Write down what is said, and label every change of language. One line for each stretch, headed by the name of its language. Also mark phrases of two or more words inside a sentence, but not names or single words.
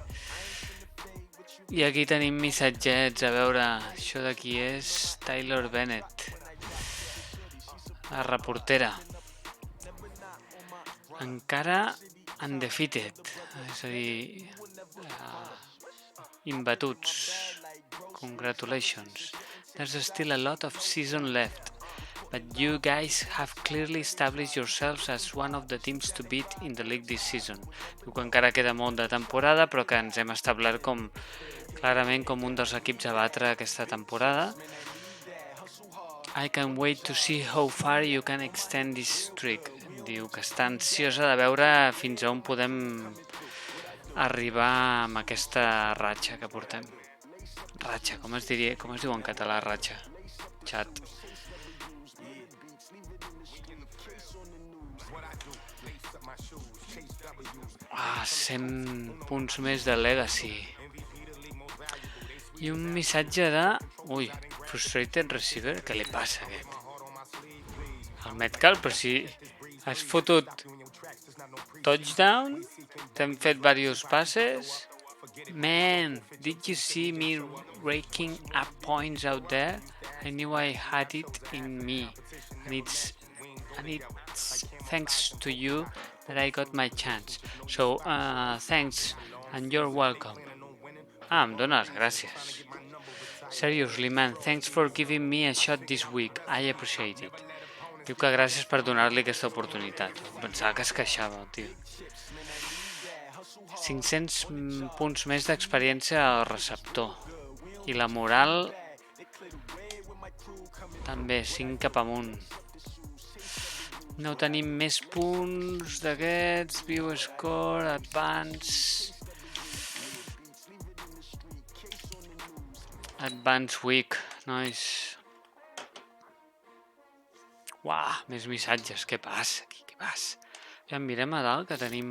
Catalan: I aquí tenim missatgets. A veure, això d'aquí és Tyler Bennett. La reportera. Encara undefeated. És a dir... inbatuts.
English: Congratulations. There's still a lot of season left, but you guys have clearly established yourselves as one of the teams to beat in the league this season.
Catalan: Diu que encara queda molt de temporada, però que ens hem establert clarament com un dels equips a batre aquesta temporada.
English: I can't wait to see how far you can extend this streak.
Catalan: Diu que està ansiosa de veure fins a on podem arribar amb aquesta ratxa que portem. Ratxa, com es diu en català ratxa? Xat. 100 punts més de Legacy. I un missatge de... Ui,
English: frustrated receiver,
Catalan: què li passa a aquest? El Metcalf, però si has fotut touchdown, t'hem fet diversos passes.
English: Man, did you see me raking up points out there? I knew I had it in me. And it's thanks to you that I got my chance. So, thanks, and you're welcome.
Catalan: Em dones gràcies.
English: Seriously, man, thanks for giving me a shot this week. I appreciate it.
Catalan: Diu que gràcies per donar-li aquesta oportunitat. Pensava que es queixava, tio. 500 punts més d'experiència al receptor. I la moral també, 5 cap amunt. No tenim més punts d'aquests.
English: View score, advance... Advance week,
Catalan: nois. Uah, més missatges. Què passa aquí? Què passa? Ja mirem a dalt que tenim...